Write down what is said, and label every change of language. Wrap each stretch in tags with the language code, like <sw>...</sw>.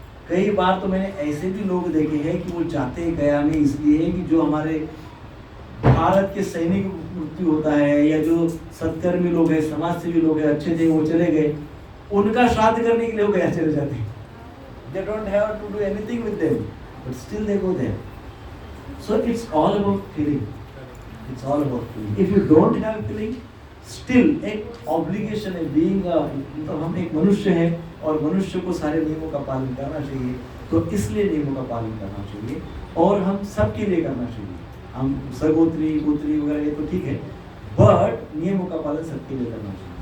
<hi>कई बार तो मैंने ऐसे भी लोग देखे हैं कि वो जाते हैं गया में इसलिए कि जो हमारे भारत के सैनिक मृत्यु होता है या जो सत्कर्मी लोग हैं, समाज सेवी लोग हैं, अच्छे थे, वो चले गए, उनका श्राद्ध करने के लिए वो गया चले जाते हैं.</hi> <en>They don't have to do anything with them, but still they go there. So it's all about feeling. It's all about feeling. If you don't have feeling, still</en> <hi>एक obligation है, being मतलब हम एक मनुष्य हैं और मनुष्य को सारे नियमों का पालन करना चाहिए. तो इसलिए नियमों का पालन करना चाहिए और हम सबके लिए करना चाहिए. हम सगोत्री गोत्री वगैरह ये तो ठीक है, बट नियमों का पालन सबके लिए करना चाहिए.</hi>